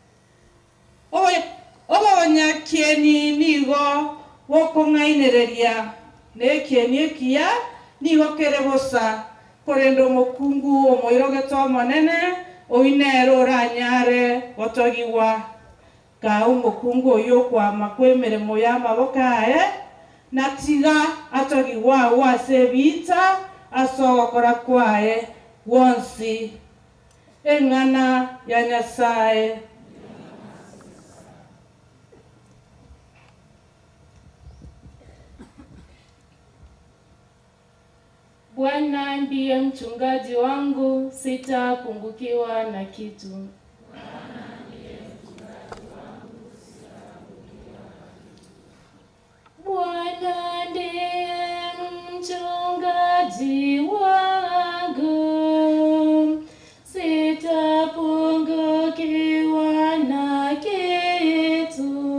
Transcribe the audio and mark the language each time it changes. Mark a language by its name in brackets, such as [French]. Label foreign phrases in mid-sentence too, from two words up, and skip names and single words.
[Gusii] obanyakieni nigo bokong'ainereria nekieni ekiya nigo kere bosa korenda omokungu omoirogete omonene oinere oranyare gotogiwa ka omokungu oyo okwama kwa emeremo y'amaboko aye natiga atogiwa awo ase ebita ase ogokora kwaye gwonsi eng'ana ya Nyasaye. [Swahili] Bwana ndiye mchungaji wangu, sitapungukiwa na kitu. Bwana ndiye mchungaji wangu, sitapungukiwa na kitu.